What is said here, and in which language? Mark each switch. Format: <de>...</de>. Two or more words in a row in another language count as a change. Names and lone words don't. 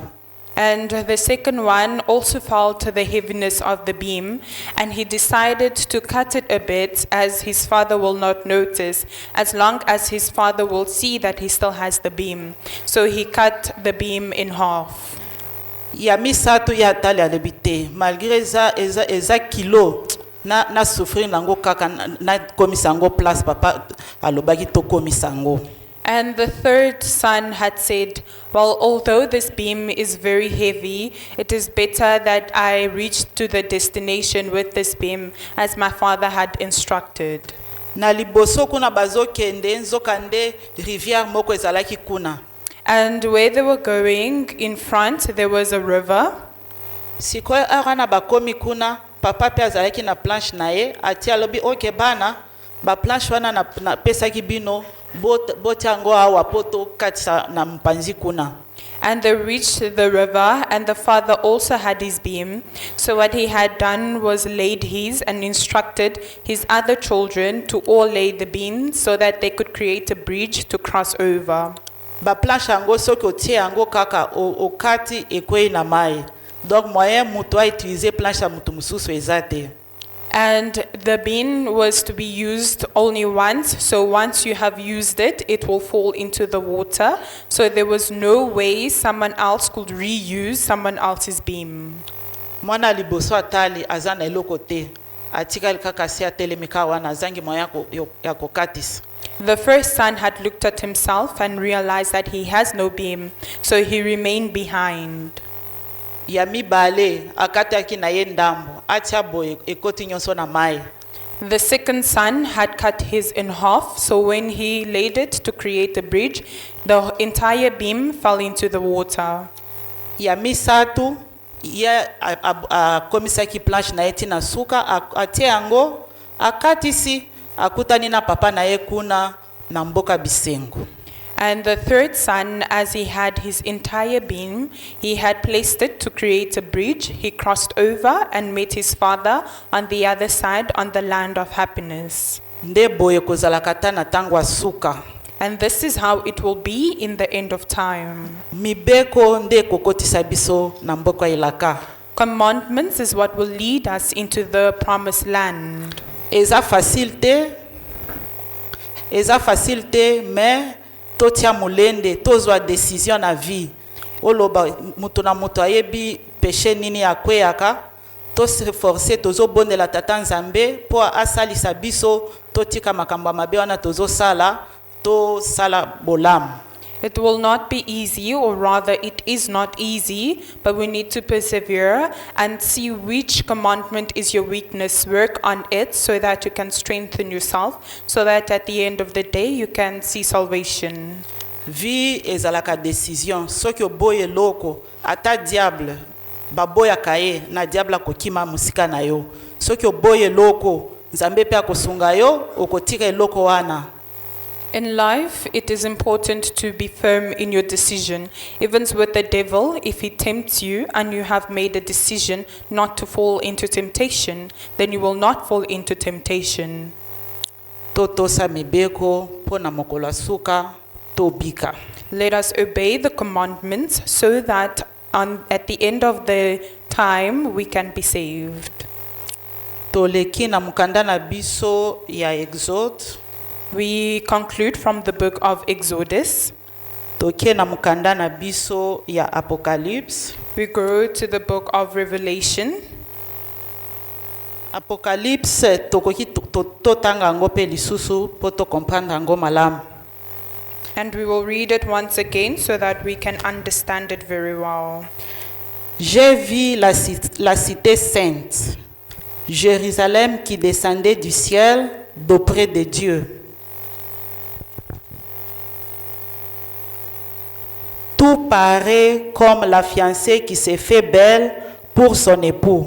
<en>And the second one also felt the heaviness of the beam, and he decided to cut it a bit as his father will not notice, as long as his father will see that he still has the beam. So he cut the beam in half.</en> <ln>Ya misato ya tali alebite malgré eza kilo na souffrir nango kaka na komisango place papa alobaki to komisango.</ln> <en>And the third son had said, well, although this beam is very heavy, it is better that I reach to the destination with this beam, as my father had instructed.</en> <ln>Na liboso kuna bazokende nzokande rivière moko ezalaki kuna.</ln> <en>And where they were going, in front, there was a river.</en> <ln>Sikoyo arana bakomi kuna, papa pe azalaki na planche na ye, ati alobi oke bana, ba planche wana na pesaki bino, botango awa poto katisa na mpanzi kuna.</ln> <en>And they reached the river, and the father also had his beam. So what he had done was laid his and instructed his other children to all lay the beam so that they could create a bridge to cross over.</en> <ln>Ba planche yango soki otie yango kaka okati ekwei na mai. Donc moyen mutu a utiliser planche ya mutu mususu ezate.</ln> <en>And the beam was to be used only once, so once you have used it, it will fall into the water. So there was no way someone else could reuse someone else's beam.</en> <ln>Mwana liboso atali azana eloko te. Atikali kaka si atelemika wana zangi moya ya kokatisa.</ln> <en>The first son had looked at himself and realized that he has no beam, so he remained behind.</en> <ln>ya mibale akataki na ye ndambo atia boye ekoti nyonso na mai.</ln> <en>The second son had cut his in half, so when he laid it to create a bridge, the entire beam fell into the water.</en> <ln>ya misatu ye akomisaki planche na ye tina suka atie yango akatisi akutani na papa na ye kuna na mboka bisengo.</ln> <en>And the third son, as he had his entire beam, he had placed it to create a bridge. He crossed over and met his father on the other side on the land of happiness.</en> <ln>Nde boye kozalaka ta na tango ya suka.</ln> <en>And this is how it will be in the end of time.</en> <ln>Mibeko nde kokotisa biso na mboka ilaka.</ln> <en>Commandments is what will lead us into the promised land.</en> <ln>Eza facile te, mais totia mulende, tozwa décision na vie. Oloba mutu na mutu ayebi péché nini ya kweyaka, to</ln> <fr>se forcer</fr> <ln>tozo bondela tata Nzambe po asalisa biso totika makambo mabe wana tozo sala, to sala bolamu.</ln> <en>It will not be easy, or rather it is not easy, but we need to persevere and see which commandment is your weakness. Work on it so that you can strengthen yourself, so that at the end of the day you can see salvation.</en> <ln>Vie ezalaka décision. Soki oboye loko, ata diable, baboya kaye, na diable kokima musika na yo. Soki oboye loko, Nzambe pe akosunga yo, okotika loko wana.</ln> <en>In life, it is important to be firm in your decision. Even with the devil, if he tempts you and you have made a decision not to fall into temptation, then you will not fall into temptation.</en> <ln>Totosa mibeko po na mokolo suka tobika.</ln> <en>Let us obey the commandments so that at the end of the time we can be saved.</en> <ln>Toleki na mukanda na biso ya Exode.</ln> <en>We conclude from the book of Exodus.</en> <ln>Toke na mukanda na biso ya Apocalypse.</ln> <en>We go to the book of Revelation.</en> <ln>Apocalypse tokoki totanga ngo pe lisusu po to comprendre ngo malamu.</ln> <en>And we will read it once again so that we can understand it very well.</en> <fr>J'ai vu la cité sainte, Jérusalem qui descendait du ciel d'auprès de Dieu. Tout paraît comme la fiancée qui s'est fait belle pour son époux.</fr>